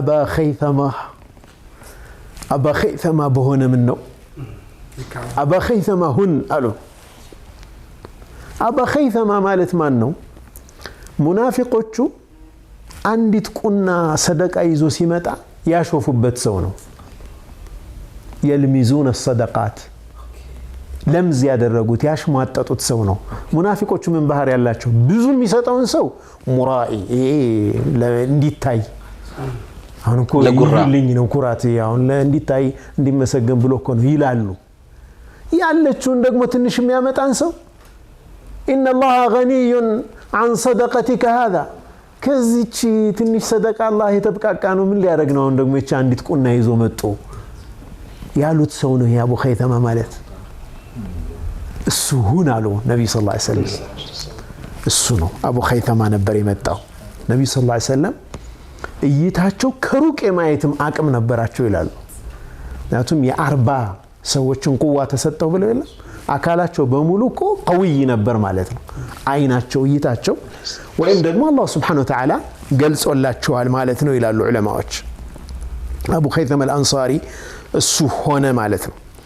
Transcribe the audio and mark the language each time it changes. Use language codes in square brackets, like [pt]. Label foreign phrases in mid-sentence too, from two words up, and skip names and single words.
[am] አባ ኸይተማ በሆነ ምን ነው አባ ኸይተማ ሁን አሉ አባ ኸይተማ ማለት ማን ነው ሙናፊቆቹ አንዲት ቁና ሰደቃ ይዞ ሲመጣ ያሾፉበት ሰው ነው [ar] يلمزون الصدقات [am] ለምዝ ያደረጉት ያሽሟጠጡት ሰው ነው ሙናፊቆቹ ምን ባህር ያላቸው ብዙ የሚሰጠውን ሰው ሙራኢ እንዲታይ አሁን እኮ ይልኝ ነው ኩራት አሁን እንዲታይ እንዲመሰገን ብሎ እኮ ነው ይላሉ ያለችውን ደግሞ ትንሽ የሚያመጣን ሰው [ar] إن الله غني عن صدقتك [am] هذا ከዚች ትንሽ ሰደቃ አላህ የተብቃቃ ነው ምን ሊያደርግ ነው ደግሞ እቺ አንዲት ቁና ይዞ መጥቶ ያሉት ሰው ነው የአቡ ኸይተማ ማለት እሱ ሁን አሉ ነብዩ [ar] صلى الله عليه وسلم [am] እሱ ነው አቡ ኸይተማ ነበር የመጣው ነብዩ [ar] صلى الله عليه وسلم [am] እይታቸው ከሩቅ የማየትም አቅም ነበራቸው ይላሉ ምክንያቱም የ40 ሰዎችን ቁዋ ተሰጠው ብለው የለም አካላቸው በሙሉ እኮ ቀውይ ነበር ማለት ነው አይናቸው እይታቸው ወይም ደግሞ አላህ [ar] سبحانه وتعالى [am] ገልጾላቸዋል ማለት ነው ይላሉ ዑለማዎች አቡ ኸይተማ አልአንሳሪ እሱ ሆነ ማለት ነው